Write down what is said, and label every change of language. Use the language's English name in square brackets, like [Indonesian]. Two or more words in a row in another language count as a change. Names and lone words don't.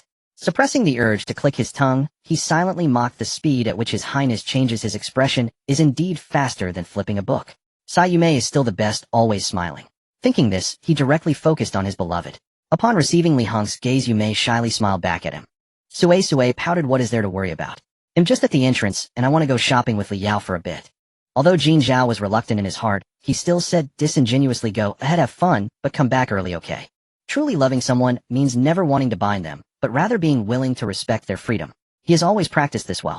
[English] Suppressing the urge to click his tongue, he silently mocked the speed at which His Highness changes his expression is indeed faster than flipping a book. Sayume is still the best, always smiling. Thinking this, he directly focused on his beloved. Upon receiving Li Heng's gaze, Yume shyly smiled back at him. Sui Sui pouted, what is there to worry about? I'm just at the entrance, and I want to go shopping with Li Yao for a bit. Although Jin Zhao was reluctant in his heart, he still said disingenuously, go ahead, have fun, but come back early, okay? Truly loving someone means never wanting to bind them, but rather being willing to respect their freedom. He has always practiced this well.